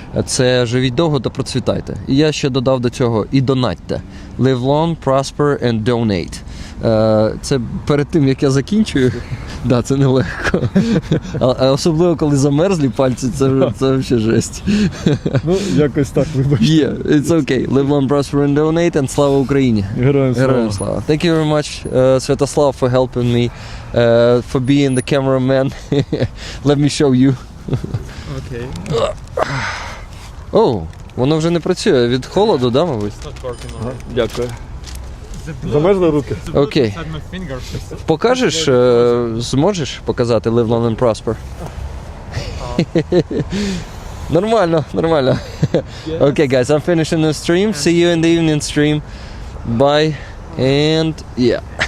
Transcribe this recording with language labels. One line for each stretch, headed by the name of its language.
Ukrainian: Це «Живіть довго та процвітайте». І я ще додав до цього «І донатьте».
English: «Live long, prosper and donate».
Ukrainian: Це перед тим, як я закінчую. Да, це нелегко. А особливо, коли замерзлі пальці, це взагалі жесть. Ну, якось так, вибачте.
English: Yeah, it's okay. Live long, prosper and donate, and
Ukrainian: слава Україні. Героям слава.
English: Thank you very much, Святослав, for helping me, for being the cameraman. Let me show you.
Ukrainian: Окей. Воно вже не працює від холоду, да, мабуть?
English: Not working on it.
Ukrainian: Дякую. Замерзли руки? Окей. Покажеш, зможеш показати
English: Live Long and Prosper?
Ukrainian: Нормально, нормально.
English: Okay, guys, I'm finishing the stream. See you in the evening stream. Bye. And yeah.